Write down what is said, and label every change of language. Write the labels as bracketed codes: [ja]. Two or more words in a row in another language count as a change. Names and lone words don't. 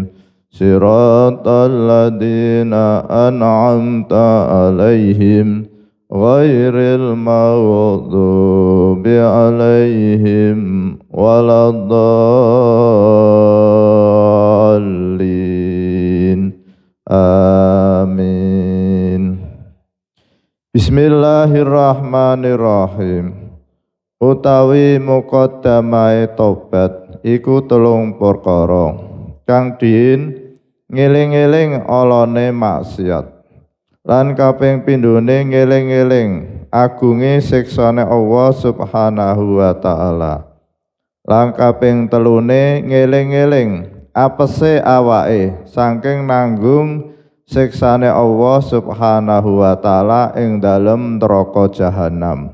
[ar] صراط الذين أنعمت عليهم غير المغضوب عليهم ولا الضالين. Amin. بسم الله الرحمن الرحيم. [jv] Utawi muqaddamae tobat iku telung perkara kang diin ngeling-eling alane maksiat lan kaping pindhone ngeling-eling agunge siksane Allah [ar] سبحانه وتعالى [jv] lan kaping telune ngeling-eling apese awake saking nanggung siksane Allah [ar] سبحانه وتعالى [jv] ing dalem neraka jahanam.